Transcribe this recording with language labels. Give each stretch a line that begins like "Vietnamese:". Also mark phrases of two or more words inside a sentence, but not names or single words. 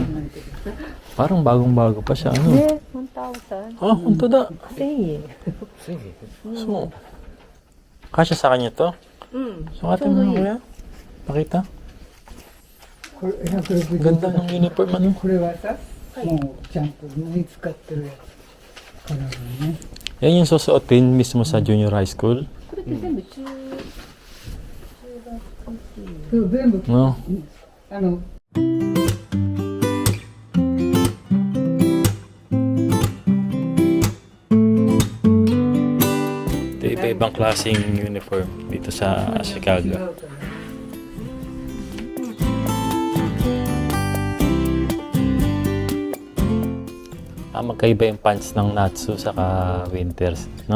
Filipino: Parang bagong-bago pa siya. Ano? 1,000. Oh, punto da.
Japanese: 1000円。
Filipino: Sige. So, kasya sa kanya to? Sukatin mo na kuya. Pakita. Ganda ng uniform, ano?
Japanese: これはさ、もうちゃんと縫い使ってるやつからだね。 Yan yung susuotin mismo sa
English: junior high school?
Japanese: これって全部中学そう全部
Filipino: No?
Japanese: あの
Filipino: Ito iba-ibang klaseng uniform dito sa Chicago. Magkaiba yung pants ng Natsu saka Winters, no?